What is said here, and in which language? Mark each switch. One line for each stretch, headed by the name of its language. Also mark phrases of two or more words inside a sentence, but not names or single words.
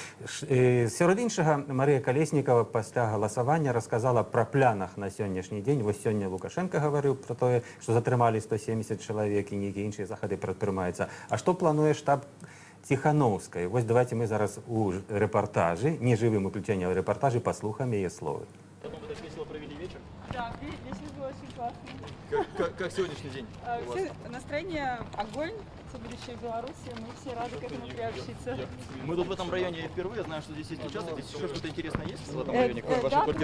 Belarusian: Сярод іншага, Марыя Калеснікава пасля галасавання расказала пра планах на сённяшні дзень. Вось сёння Лукашенко гаварыў пра тое, што затрымалі 170 чалавек і нейкія іншыя захады прадпрымаюцца. А што плануе штаб Ціхановскай? Вось давайте мы зараз у рэпартажы, не жывым уключэннем, а рэпартажы, паслухаем яе словы.
Russian: Так весело провели вечер? Да, весело было очень классно. Как сегодняшний день? Настроение огонь, все будущее Беларуси, мы все рады к этому приобщиться. Мы тут в этом районе впервые, знаю, что здесь есть участок, здесь еще что-то интересное есть в этом районе, кроме вашей квартиры?